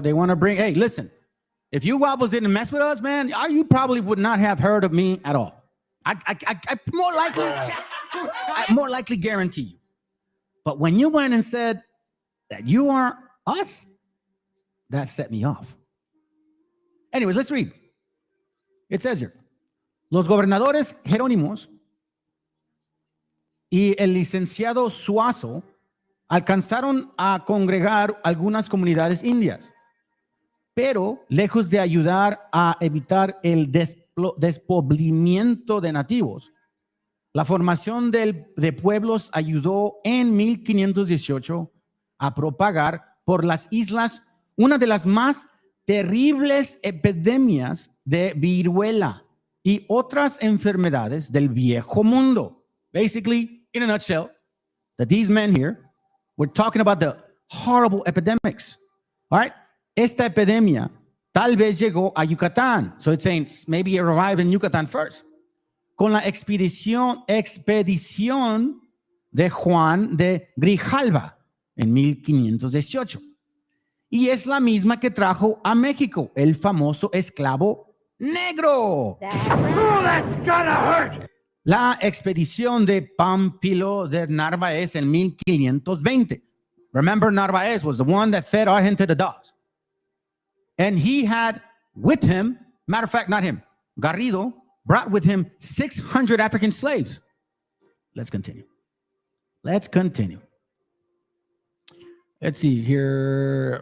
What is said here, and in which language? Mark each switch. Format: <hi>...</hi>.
<en>They want to bring, hey, listen. If you wobbles didn't mess with us, man, you probably would not have heard of me at all. I more likely guarantee you. But when you went and said that you are us, that set me off. Anyways, let's read.</en> <es>It says here, los gobernadores Jerónimos y el licenciado Suazo alcanzaron a congregar algunas comunidades indias, pero lejos de ayudar a evitar el despoblamiento de nativos, la formación de pueblos ayudó en 1518 a propagar por las islas una de las más terribles epidemias de viruela y otras enfermedades del viejo mundo.</es> <en>Basically, in a nutshell, that these men here were talking about the horrible epidemics. All right?</en> <es>Esta epidemia tal vez llegó a Yucatán.</es> <en>So it's saying maybe it arrived in Yucatán first.</en> <es>Con la expedición de Juan de Grijalva en 1518. Y es la misma que trajo a México el famoso esclavo negro.</es> <en>Oh, that's gonna hurt.</en> <es>La expedición de Pampilo de Narváez en 1520.</es> <en>Remember, Narváez was the one that fed our hen to the dogs. And he had with him, matter of fact, not him, Garrido brought with him 600 African slaves. Let's continue. Let's see here.</en>